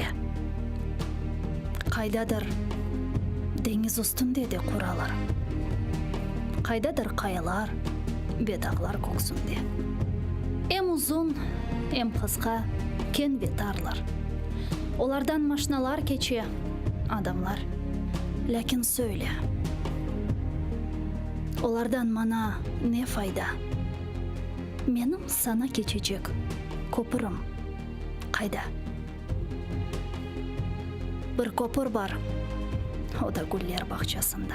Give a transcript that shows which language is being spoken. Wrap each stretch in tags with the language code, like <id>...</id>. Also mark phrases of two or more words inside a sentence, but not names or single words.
<crh>Kaydadır deniz üstünde de kuralar. Kaydadır kayalar, bedağlar koksunda. Hem uzun, hem kıska, ken ve tarlar. Olardan maşinalar keçe, adamlar. Lakin söyle. Olardan bana ne fayda? Benim sana geçecek köprüm kayda? Bir köprü var, o da güller bahçesinde.</crh>